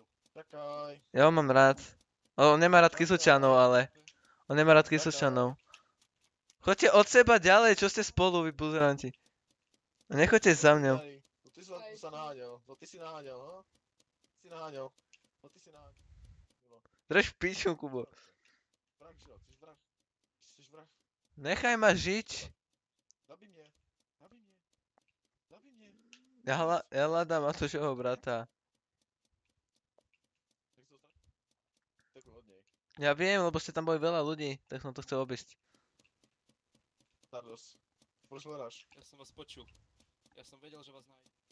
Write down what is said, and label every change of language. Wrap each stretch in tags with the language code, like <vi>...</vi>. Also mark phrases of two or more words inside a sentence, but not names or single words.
<sk>čakaj. Ja ho mám rád. On nemá rád Kysučanov, ale... On nemá rád Kysučanov. Choďte od seba ďalej, čo ste spolu, vy buzeranti. Nechoďte za mňou.</sk> <cs>Tady.</cs> <sk>No ty si sa naháňal, no ty si naháňal, no. Ty si naháňal, no ty si naháňal. Drž piču, Kubo.</sk> <cs>Vrah, že jo, jsi vrah. Jsi vrah.</cs> <sk>Nechaj ma žiť.</sk> <cs>Zabij mě. Zabij mě. Zabij mě.</cs> <sk>Ja hľadám Matúšovho brata. Tak to tak? Tak od nej. Ja viem, lebo ste tam boli veľa ľudí, tak som to chcel obísť.</sk> <cs>Tardos. Proč hledáš?</cs> <sk>Ja som vás počul. Ja som vedel, že vás nájdem.</sk>